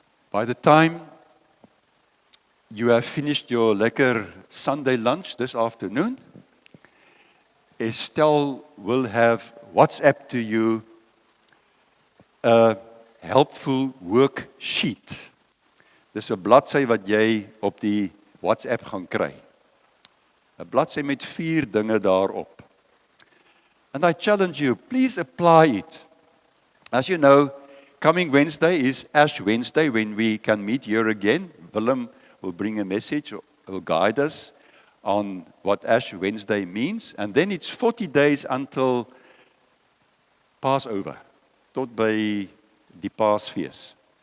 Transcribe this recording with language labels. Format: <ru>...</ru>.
<en>By the time you have finished your lekker Sunday lunch this afternoon, Estelle will have WhatsApp to you a helpful worksheet.</en> <af>Dis 'n bladsy wat jy op die WhatsApp gaan kry. 'n Bladsy met 4 dinge daarop.</af> <en>And I challenge you, please apply it. As you know, coming Wednesday is Ash Wednesday when we can meet here again. Willem will bring a message, will guide us on what Ash Wednesday means. And then it's 40 days until Passover,</en> <af>tot by die Paasfees.</af>